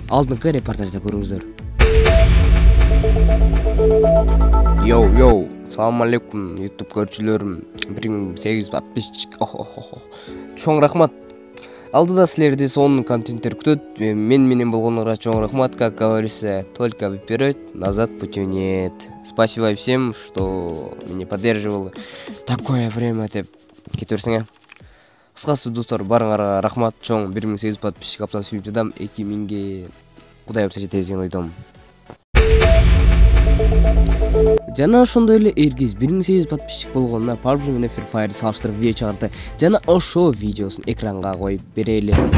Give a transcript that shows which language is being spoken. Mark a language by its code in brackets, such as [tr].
[ky] Алдыңкы репортажда көрүңүздөр. Йоу, салам алейкум, YouTube көрүүчүлөрүм. 1800 подписчик. Чоң рахмат. Алдыда силерди сонун контенттер күтөт. Мен менен болгонуңарга чоң рахмат. [ru] Как говорится, только вперед, назад пути нет. Спасибо всем, что меня поддерживали. Такое время [ky] деп кете берсең. Кыскасы достор, барыңарга рахмат. Чоң 1800 подписчик аптан сүйүп жадам. 2000ге Кудай урса жетебиз деген ойдом. Жана ошондой эле Эргиз 1800 подписчик болгонуна PUBG менен Free Fire салыштырып видео чыгарды. Жана ошо видеосун экранга коюп берели.